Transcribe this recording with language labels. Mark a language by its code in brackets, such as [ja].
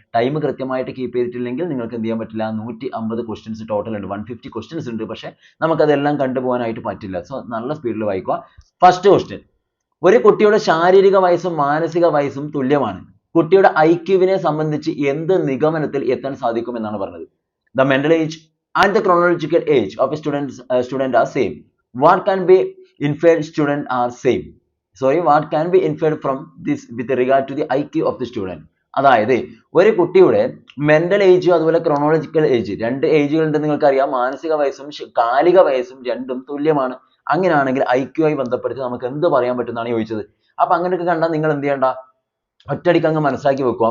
[ml] Time കൃത്യമായിട്ട് keep ചെയ്തിട്ടില്ലെങ്കിൽ നിങ്ങൾക്ക് എന്ത് ചെയ്യാൻ പറ്റില്ല? 150 ക്വസ്റ്റ്യൻസ് ടോട്ടൽ ഉണ്ട്, 150 ക്വസ്റ്റ്യൻസ് ഉണ്ട്. പക്ഷേ നമുക്കതെല്ലാം കണ്ടുപോകാനായിട്ട് പറ്റില്ല. സോ നല്ല സ്പീഡിൽ വായിക്കുക. ഫസ്റ്റ് ക്വസ്റ്റ്യൻ, ഒരു കുട്ടിയുടെ ശാരീരിക വയസ്സും മാനസിക വയസ്സും തുല്യമാണ്. കുട്ടിയുടെ IQ-വിനെ സംബന്ധിച്ച് എന്ത് നിഗമനത്തിൽ എത്താൻ സാധിക്കും എന്നാണ് പറഞ്ഞത്. [en] The mental age and the chronological age of a student are same. What can be inferred student are same. What can be inferred from this with regard to the IQ of the student? [ml] അതായത് ഒരു കുട്ടിയുടെ mental age അതുപോലെ chronological age, രണ്ട് ഏജുകൾ ഉണ്ടെന്ന് നിങ്ങൾക്കറിയാം. മാനസിക വയസ്സും കാലിക വയസ്സും രണ്ടും തുല്യമാണ്. അങ്ങനെയാണെങ്കിൽ IQ ആയി ബന്ധപ്പെടുത്തി നമുക്ക് എന്ത് പറയാൻ പറ്റുമെന്നാണ് ചോദിച്ചത്. അപ്പൊ അങ്ങനെയൊക്കെ കണ്ടാൽ നിങ്ങൾ എന്ത് ചെയ്യണ്ട? ഒറ്റയടിക്ക് അങ്ങ് മനസ്സിലാക്കി വെക്കുക.